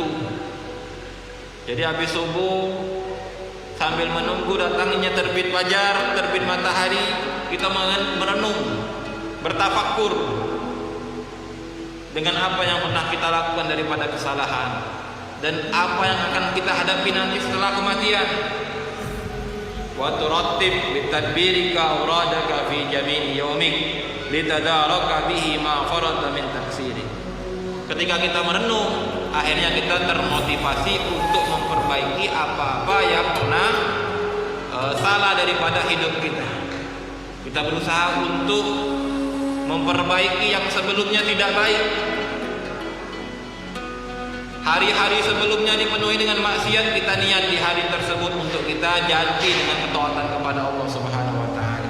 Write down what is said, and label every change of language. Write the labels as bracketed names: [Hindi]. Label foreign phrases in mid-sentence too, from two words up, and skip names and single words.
[Indonesian] Jadi habis subuh sambil menunggu datangnya terbit fajar, terbit matahari, kita merenung, bertafakkur dengan apa yang pernah kita lakukan daripada kesalahan dan apa yang akan kita hadapi nanti setelah kematian. [Arabic] وترتب بتدبيرك أورادك في جميع يومك لتتدارك به ما فرط من تقصير. [Indonesian] Ketika kita merenung, akhirnya kita termotivasi untuk memperbaiki apa-apa yang pernah salah daripada hidup kita. Kita berusaha untuk memperbaiki yang sebelumnya tidak baik. Hari-hari sebelumnya dipenuhi dengan maksiat, kita niat di hari tersebut untuk kita ganti dengan ketaatan kepada Allah [Arabic] سبحانه وتعالى.